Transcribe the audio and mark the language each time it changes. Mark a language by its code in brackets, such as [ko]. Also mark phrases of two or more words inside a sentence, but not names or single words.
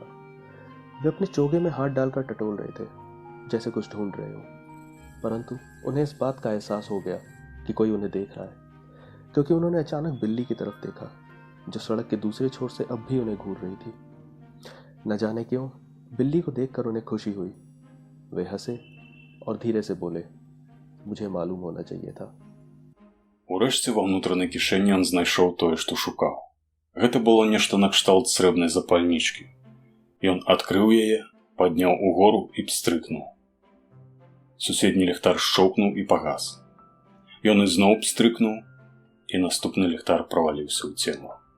[hi] वे अपने चोगे में हाथ डालकर टटोल रहे थे जैसे कुछ ढूंढ रहे हो, परंतु उन्हें इस बात का एहसास हो गया कि कोई उन्हें देख रहा है, क्योंकि उन्होंने अचानक बिल्ली की तरफ देखा जो सड़क के दूसरे छोर से अब भी उन्हें घूर रही थी। न जाने क्यों बिल्ली को देखकर उन्हें खुशी हुई। वे हंसे और धीरे से बोले, मुझे मालूम होना चाहिए था. [be] Урэшце ва ўнутранай кішэні ён знайшоў тое, што шукаў. Гэта было нешта накшталт срэбнай запальнічкі. Ён адкрыў яе, падняў угору і пстрыкнуў. Суседні ліхтар шчоўкнуў і пагас. Ён ізноў пстрыкнуў, і наступны ліхтар праваліўся ў цемру.